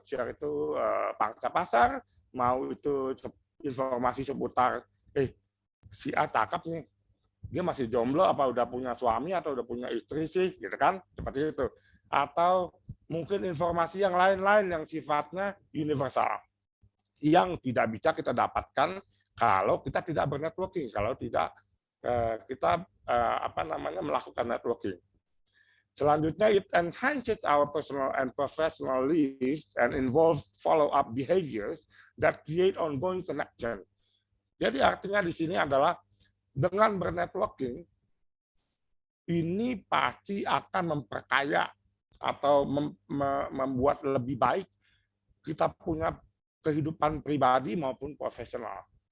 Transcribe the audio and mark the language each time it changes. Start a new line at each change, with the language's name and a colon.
Indonesian: itu pangsa pasar, mau itu informasi seputar si A cakep nih, dia masih jomblo apa udah punya suami atau udah punya istri sih, gitu kan, seperti itu. Atau mungkin informasi yang lain-lain yang sifatnya universal, yang tidak bisa kita dapatkan kalau kita tidak bernetworking, kalau tidak kita melakukan networking. Selanjutnya,
English: it enhances our personal and professional lives and involves follow-up behaviors that create ongoing connection.
Indonesian: Jadi artinya di sini adalah dengan bernetworking ini pasti akan memperkaya atau membuat lebih baik kita punya kehidupan pribadi maupun profesional.